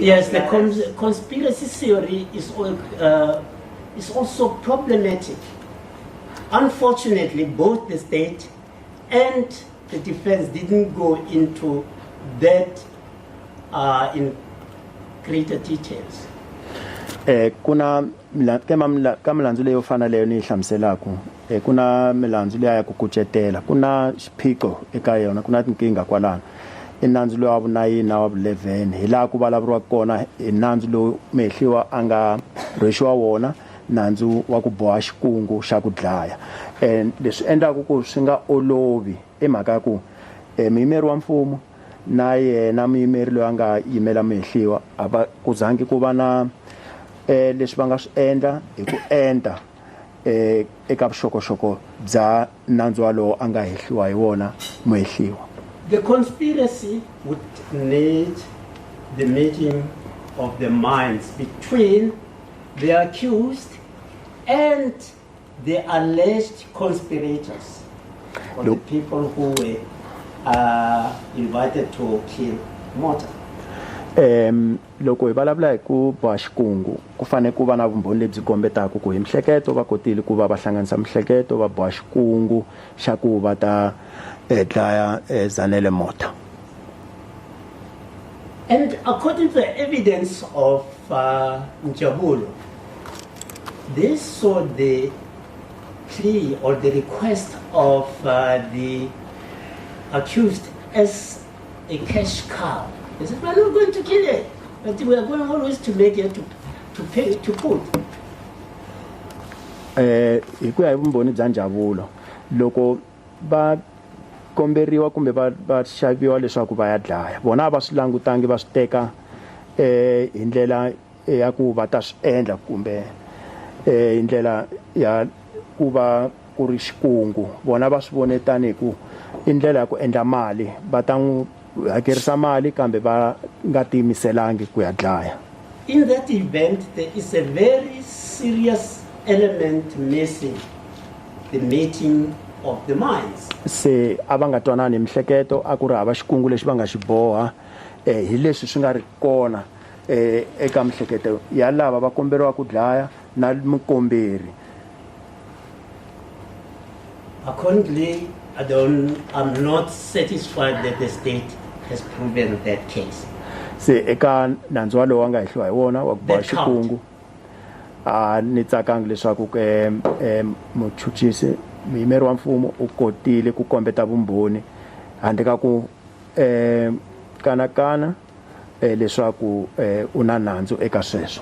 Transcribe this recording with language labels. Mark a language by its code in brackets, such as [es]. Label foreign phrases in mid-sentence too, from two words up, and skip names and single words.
[en] Yes, the conspiracy theory is also problematic. Unfortunately, both the state and the defense didn't go into that in greater details. [ts] Kuna ka milandzu leyo fana leyo ni hlamuselaku kuna milandzu leya ya ku kucetela kuna xiphiqo eka yona kuna tinkinga kwalana i nandzu lowu wa vu-9 na wa vu-11 hi laha ku vulavuriwa kona hi nandzu lowu mehliwa a nga rhwexiwa wona nandzu wa ku boha xikungu xa ku dlaya leswi endlaku ku swi nga olovi emhaka ya ku muyimeri wa mfumo na yena muyimeri loyi a nga yimela mehliwa a va ku zangi ku va na leswi va nga swi endla hi ku enta eka vuxokoxoko bya nandzu walowo a nga hehliwa hi wona muhehliwa. [en] The conspiracy would need the meeting of the minds between the accused and the alleged conspirators, or the people who were invited to kill Mota. [ts] Loko hi vulavula hi ku boha xikungu ku fane ku va na vumbhoni lebyi kombetaka ku hi mihleketo va kotile ku va va hlanganisa mihleketo va boha xikungu xa ku va ta dlaya Zanele Mota. [en] And according to the evidence of Ndlovu, they saw the plea or the request of the accused as a cash cow. They said, we're not going to kill it, but we are going always to make it to pay, to put. [ts] Hi ku ya hi vumbhoni bya Ndlovu loko va komberiwa kumbe va xaviwa leswaku va ya dlaya vona va swi langutangi va swi teka hi ndlela ya ku va ta swi endla kumbe hi ndlela ya ku va ku ri xikungu vona va swi vone tani ku i ndlela ya ku endla mali va ta n'wi hakerisa mali kambe va nga tiyimiselangi ku ya dlaya. [en] In that event, there is a very serious element missing, the meeting of the minds. [ts] Se a va nga twanani hi mihleketo a ku ri hava xikungu lexi va nga xi boha hi leswi swi nga ri kona eka mihleketo ya lava va komberiwa ku dlaya na mukomberi. [en] Accordingly, I'm not satisfied that the state has proven that case. [ts] Se eka nandzu walowo wa nga hehliwa hi wona wa ku boha xikungu ni tsakangi leswaku muchuchisi muyimeri wa mfumo u kotile ku kombeta vumbhoni handle ka ku kanakana leswaku u na nandzu eka sweswo.